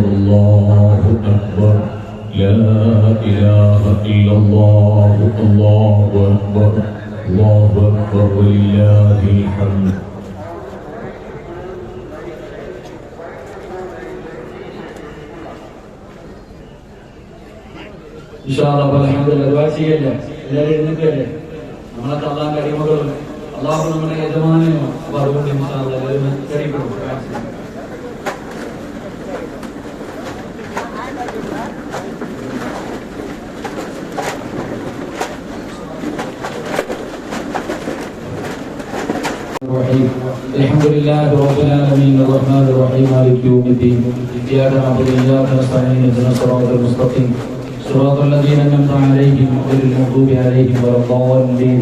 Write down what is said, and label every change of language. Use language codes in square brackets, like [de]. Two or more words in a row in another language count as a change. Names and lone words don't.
[ar] الله أكبر لا إله إلا الله الله أكبر الله أكبر ولله الحمد إن شاء الله الحمد لله [ml] ദുആ ചെയ്യല്ലേ എല്ലാവരും എഴുന്നേൽക്കല്ലേ നമ്മളെ അല്ലാഹുവിന്റെ അടിമകൾ അല്ലാഹു നമ്മുടെ യജമാനനാണ് അപ്പോൾ അതുകൊണ്ട് ഇൻഷാഅല്ലാഹ് എല്ലാവരും കഴിക്കണം [ar] الحمد لله رب العالمين الرحمن الرحيم مالك يوم الدين إياك نعبد وإياك نستعين اهدنا الصراط المستقيم صراط الذين أنعمت عليهم غير المغضوب عليهم ولا الضالين